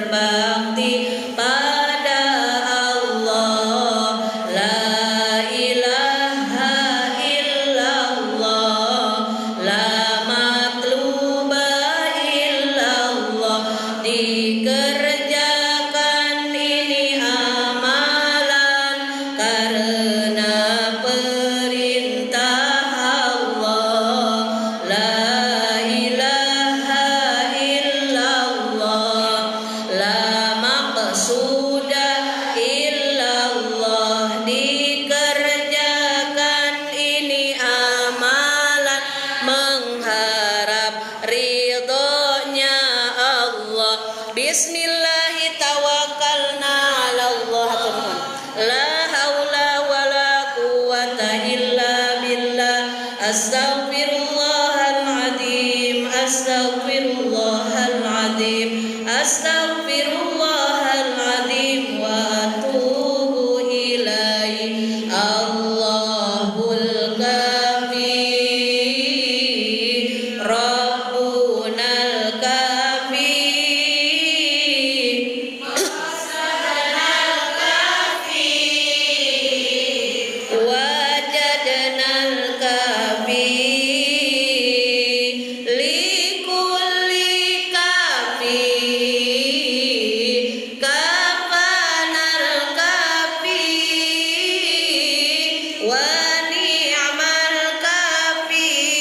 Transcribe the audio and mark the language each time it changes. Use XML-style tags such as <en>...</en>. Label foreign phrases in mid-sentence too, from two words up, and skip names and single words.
<id>berbakti pada Allah.</id> <ar>لا إله إلا الله، لا مطلوب إلا الله.</ar> <id>Dikerjakan ini amalan karena perintah Allah.</id> <ar>لا إله إلا الله، لا مقصود إلا الله.</ar> <id>Dikerjakan ini amalan mengharap ridhonya Allah.</id> <ar>بسم الله توكلنا على الله. لا حول ولا قوة إلا بالله. أستغفر الله العظيم، أستغفر الله العظيم، أستغفر الله العظيم وأتوب إليه. الله الكافي، ربنا الكافي, وجدنا الكافي، لكل كافي، كفانا الكافي، ونعم الكافي.</ar>